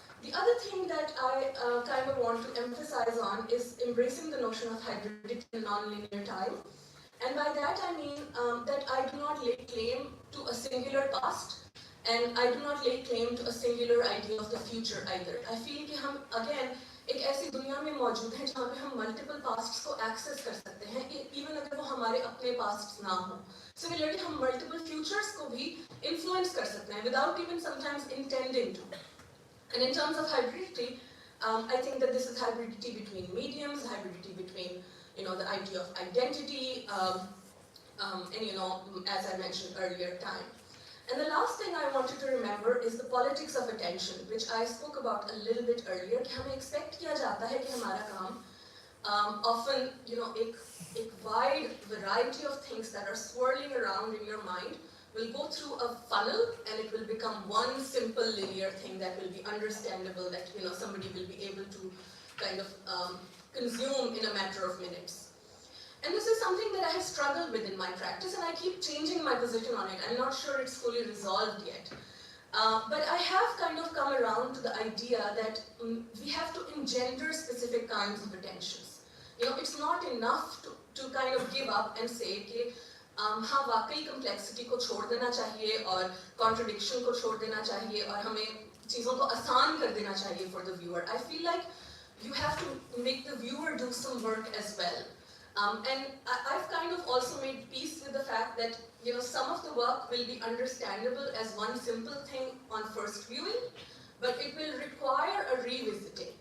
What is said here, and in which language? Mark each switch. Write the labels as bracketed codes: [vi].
[en] The other thing that I kind of want to emphasize on is embracing the notion of hybridity and nonlinear time. And by that I mean that I do not lay claim to a singular past, and I do not lay claim to a singular idea of the future either. I feel [hi] कि हम again एक ऐसी दुनिया में मौजूद हैं जहाँ पे हम [en] multiple pasts [hi] को access कर सकते हैं, even अगर वो हमारे अपने pasts ना हो. Similarly, हम [en] multiple futures [hi] को भी influence कर सकते हैं [en] without even sometimes intending to. And in terms of hybridity, I think that this is hybridity between mediums, hybridity between the idea of identity, and as I mentioned earlier, time. And the last thing I wanted to remember is the politics of attention, which I spoke about a little bit earlier. [hi] कि हमें expect किया जाता है कि हमारा काम [en] often एक wide variety of things that are swirling around in your mind will go through a funnel and it will become one simple linear thing that will be understandable, that somebody will be able to kind of consume in a matter of minutes. And this is something that I have struggled with in my practice, and I keep changing my position on it. I'm not sure it's fully resolved yet. But I have kind of come around to the idea that we have to engender specific kinds of attentions. It's not enough to kind of give up and say [hi] कि हाँ वाकई complexity को छोड़ देना चाहिए और contradiction को छोड़ देना चाहिए और हमें चीज़ों को आसान कर देना चाहिए [en] for the viewer. I feel like you have to make the viewer do some work as well. And I've kind of also made peace with the fact that some of the work will be understandable as one simple thing on first viewing, but it will require a revisiting.